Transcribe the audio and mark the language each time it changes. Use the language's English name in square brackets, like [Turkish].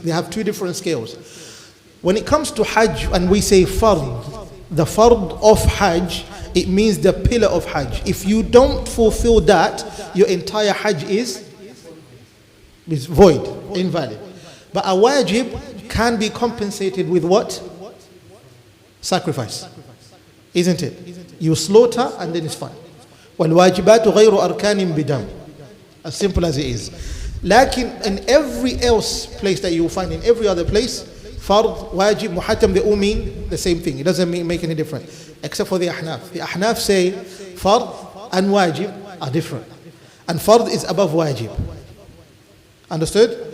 [English] They have two different scales. When it comes to Hajj and we say fard, the fard of Hajj, it means the pillar of Hajj. If you don't fulfill that, your entire Hajj is void, invalid. But a wajib can be compensated with what? Sacrifice. Isn't it? You slaughter and then it's fine. [Arabic] وَالْوَاجِبَاتُ غَيْرُ أَرْكَانٍ بِدَمٍ. [English] As simple as it is. Lakin in every else place that you will find, in every other place, fard, wajib, muhattam, they all mean the same thing. It doesn't make any difference. Except for the Ahnaf. The Ahnaf say fard and wajib are different. And fard is above wajib. Understood?